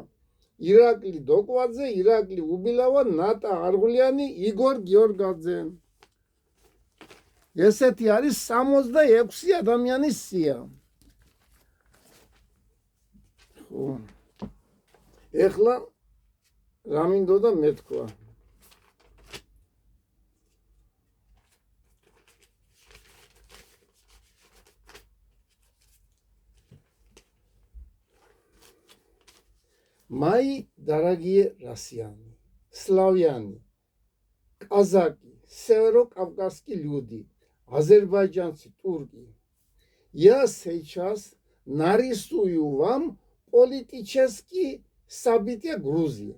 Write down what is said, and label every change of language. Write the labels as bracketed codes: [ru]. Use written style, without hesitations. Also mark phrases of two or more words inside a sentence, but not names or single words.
[ka] ირაკლი დოკვაძე, ირაკლი უბილავა, ნატა არღულიანი, იგორ გიორგაძე. ესეთი არის 66 ადამიანის სია. ხო. ეხლა რა მინდოდა მეთქვა? [ru] Мои дорогие россияне, славяне, казаки, северокавказские люди, азербайджанцы, турки, я сейчас нарисую вам политические события Грузии.